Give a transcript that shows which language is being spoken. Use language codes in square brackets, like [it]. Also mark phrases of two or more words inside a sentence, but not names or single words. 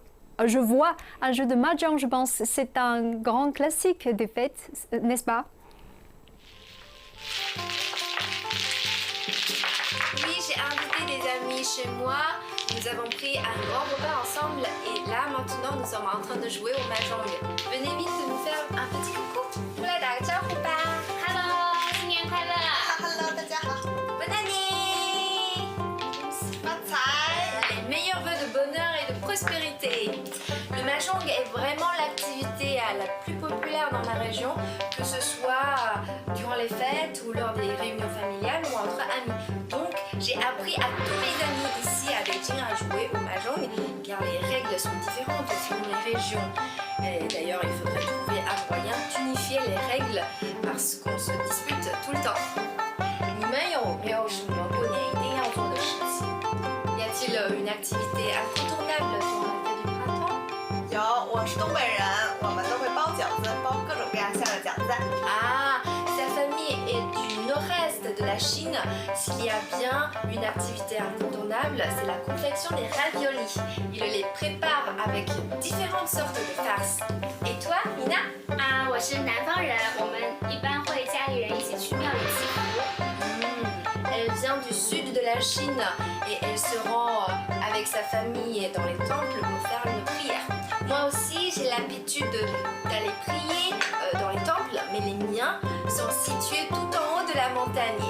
[fr] Je vois un jeu de mahjong, je pense. C'est un grand classique des fêtes, n'est-ce pas? Oui, j'ai invité des amis chez moi. Nous avons pris un grand repas ensemble et là, maintenant, nous sommes en train de jouer au mahjong. Venez vite nous faire un petit coucou. [zh] Hello， 新年快乐！Hello， 大家好。 [fr] Bonne année！ [zh] 发财！ [fr] Les meilleurs vœux de bonheur et de prospérité. Le mahjong est vraiment l'activité la plus populaire dans ma région, que ce soit durant les fêtes ou lors des réunions familiales ou entre amis. Donc, j'ai appris à tous mes amis ici à Beijing à jouer au mahjong, car les règles sont différentes selon les régions. Et d'ailleurs, il faudrait trouver un moyen d'unifier les règles parce qu'on se dispute tout le temps. [zh] 你们有没有什么过年一定要做的事情？ [fr] Y a-t-il une activité incontournable durant la fête du printemps？ [zh] 有，我是东北人，我们都会包饺子，包各种各样馅的饺子。 [fr] Ah, sa famille est du nord-est de la Chine. S'il y a bien une activité incontournable, c'est la confection des raviolis. Il les prépare avec différentes sortes de farces. Et toi, Nina? [zh] 啊，我是南方人，我们一般会家里人一起去庙里祈福。 [fr] Elle vient du sud de la Chine et elle se rend avec sa famille dans les temples pour faire une prière. Moi aussi, j'ai l'habitude d'aller prier dans les temples, mais les miens sont situés tout en haut de la montagne.